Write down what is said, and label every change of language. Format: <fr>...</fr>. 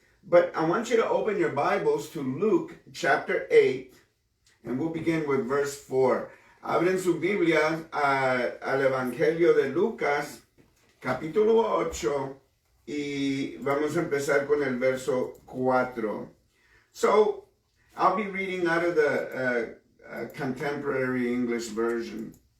<en>But I want you to open your Bibles to Luke chapter 8, and we'll begin with verse 4.</en> <es>Abren su Biblia al Evangelio de Lucas, capítulo 8, y vamos a empezar con el verso 4.</es> <en>So, I'll be reading out of the contemporary English version.</en>